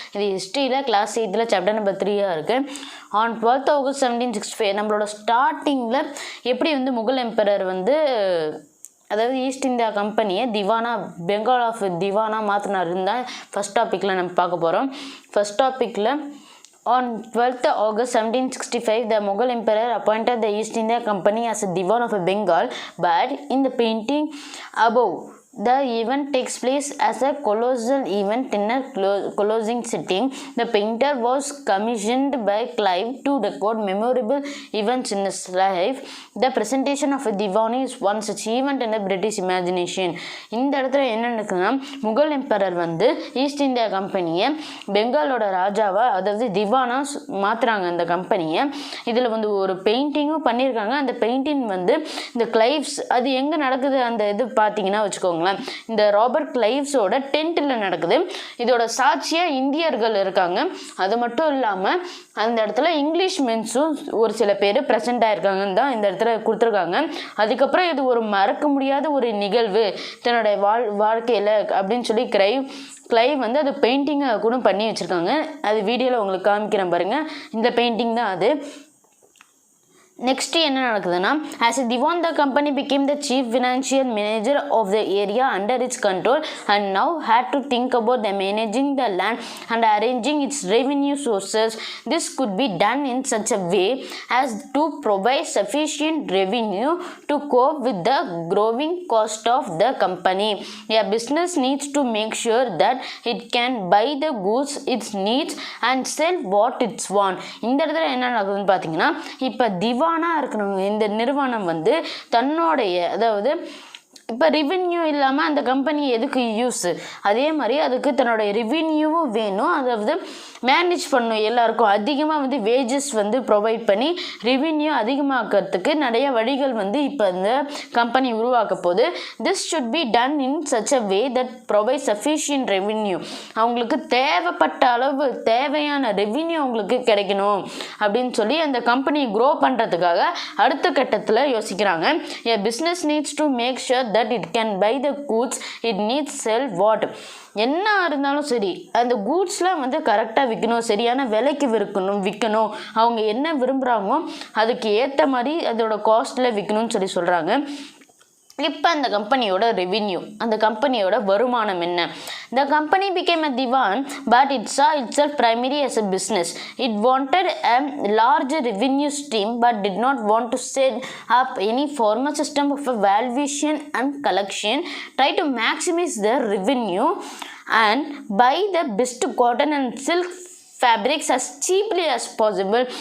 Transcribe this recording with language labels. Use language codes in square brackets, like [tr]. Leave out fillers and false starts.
[ta] இது ஹிஸ்ட்ரியில் class 8 chapter number 3 இருக்குது. ஆன் 12th August 1765 நம்மளோட ஸ்டார்டிங்கில் எப்படி முகல் எம்பரர் அதாவது ஈஸ்ட் இந்தியா கம்பெனியை திவானா பெங்கால் ஆஃப் திவானா மாற்றினார் இருந்தால் ஃபஸ்ட் டாப்பிக்கில் நம்ம பார்க்க போகிறோம். ஃபஸ்ட் டாப்பிக்கில் [en] on 12th August 1765, the Mughal emperor appointed the East India Company as a Diwan of Bengal, but in the painting above, the event takes place as a colossal event in a closing setting. The painter was commissioned by Clive to record memorable events in his life. The presentation of a Diwani is one such event in the British imagination. [ta] இந்த இடத்துல என்ன நடக்குதுன்னா, Mughal emperor east India கம்பெனியை பெங்காலோட ராஜாவா அதாவது திவானா மாத்துறாங்க அந்த கம்பெனியை. இதில் ஒரு பெயிண்டிங்கும் பண்ணியிருக்காங்க. அந்த பெயிண்டிங் இந்த கிளைவ்ஸ் அது எங்கே நடக்குது அந்த இது பார்த்தீங்கன்னா வச்சுக்கோங்களேன், இந்த ராபர்ட் கிளைவ்ஸோட டென்ட்டில் நடக்குது. இதோட சாட்சியாக இந்தியர்கள் இருக்காங்க. அது மட்டும் இல்லாமல் அந்த இடத்துல இங்கிலீஷ் மென்ஸும் ஒரு சில பேர் ப்ரெசென்ட் ஆகிருக்காங்கன்னு தான் இந்த இடத்துல கொடுத்துருக்காங்க. அதுக்கப்புறம் இது ஒரு மறக்க முடியாத ஒரு நிகழ்வு தன்னுடைய வாழ்க்கையில் அப்படின்னு சொல்லி கிளைவ் அது பெயிண்டிங்கை கூட பண்ணி வச்சுருக்காங்க. அது வீடியோவில் உங்களுக்கு காமிக்கிறேன் பாருங்கள். இந்த பெயிண்டிங் தான் அது. நெக்ஸ்ட் என்ன நடக்குதுன்னா, [en] as a Diwan, the company became the chief financial manager of the area under its control and now had to think about the managing the land and arranging its revenue sources. This could be done in such a way as to provide sufficient revenue to cope with the growing cost of the company. A business needs to make sure that it can buy the goods it needs and sell what it wants. [ta] இந்த இடத்துல என்ன நடக்குதுன்னு பார்த்தீங்கன்னா, இப்போ இருக்கணும் இந்த நிறுவனம் தன்னுடைய அதாவது இப்போ ரெவென்யூ இல்லாமல் அந்த கம்பெனி எதுக்கு யூஸ், அதே மாதிரி அதுக்கு தன்னோடைய ரெவென்யூவும் வேணும். அதாவது மேனேஜ் பண்ணணும். எல்லாருக்கும் அதிகமாக வேஜஸ் ப்ரொவைட் பண்ணி ரெவென்யூ அதிகமாக்கிறதுக்கு நிறைய வழிகள் இப்போ இந்த கம்பெனி உருவாக்க போகுது. [en] This should be done in such a way that provide sufficient revenue. [ta] அவங்களுக்கு தேவைப்பட்ட அளவு தேவையான ரெவென்யூ அவங்களுக்கு கிடைக்கணும் அப்படின்னு சொல்லி அந்த கம்பெனி க்ரோ பண்ணுறதுக்காக அடுத்த கட்டத்தில் யோசிக்கிறாங்க. [en] A business needs to make sure that it can buy the goods it needs, sell what. [ta] என்ன இருந்தாலும் சரி அந்த கூட்ஸ்லாம் கரெக்டாக விற்கணும், சரியான விலைக்கு விற்கணும். அவங்க என்ன விரும்புகிறாங்களோ அதுக்கு ஏற்ற மாதிரி அதோட காஸ்ட்டில் விற்கணும்னு சொல்லி சொல்கிறாங்க. இப்போ அந்த கம்பெனியோட ரெவென்யூ, அந்த கம்பெனியோட வருமானம் என்ன? [en] The company became a divan, but it saw itself primarily as a business. It wanted a larger revenue stream, but did not want to set up any formal system of valuation and collection. Try to maximize the revenue and buy the best cotton and silk fabrics as cheaply as possible.